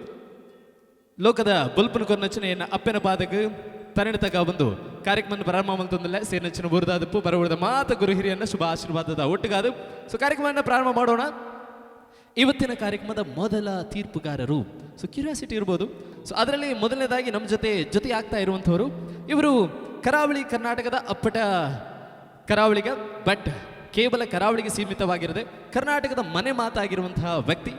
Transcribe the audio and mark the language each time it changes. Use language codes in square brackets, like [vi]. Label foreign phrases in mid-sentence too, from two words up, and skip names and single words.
[tcy] ಲೋಕದ ಬುಲ್ಪನ ಕೊನ್ನಂಚಿನ ಎನ್ನ ಅಪ್ಪನ ಪಾದಕ್ಕೆ ತರಣಿ ತಗ ಒಂದು ಕಾರ್ಯಕ್ರಮ ಪ್ರಾರಂಭ ಮಂತಂದಲ್ಲ ಸೇನಂಚಿನ ಬುರದಾದಪ್ಪು ಬರವರದ ಮಾತ ಗುರು ಹಿರಿಯನ್ನ ಶುಭ ಆಶೀರ್ವಾದದ ಒಟ್ಟಿಗಾದ. [kn] ಸೊ ಕಾರ್ಯಕ್ರಮವನ್ನು ಪ್ರಾರಂಭ ಮಾಡೋಣ. ಇವತ್ತಿನ ಕಾರ್ಯಕ್ರಮದ ಮೊದಲ ತೀರ್ಪುಗಾರರು, ಸೊ ಕ್ಯೂರಿಯಾಸಿಟಿ ಇರ್ಬೋದು. ಸೊ ಅದರಲ್ಲಿ ಮೊದಲನೇದಾಗಿ ನಮ್ಮ ಜೊತೆ ಆಗ್ತಾ ಇರುವಂಥವರು ಇವರು ಕರಾವಳಿ ಕರ್ನಾಟಕದ ಅಪ್ಪಟ ಕರಾವಳಿಗ, ಬಟ್ ಕೇವಲ ಕರಾವಳಿಗೆ ಸೀಮಿತವಾಗಿರದೆ ಕರ್ನಾಟಕದ ಮನೆ ಮಾತಾಗಿರುವಂತಹ ವ್ಯಕ್ತಿ.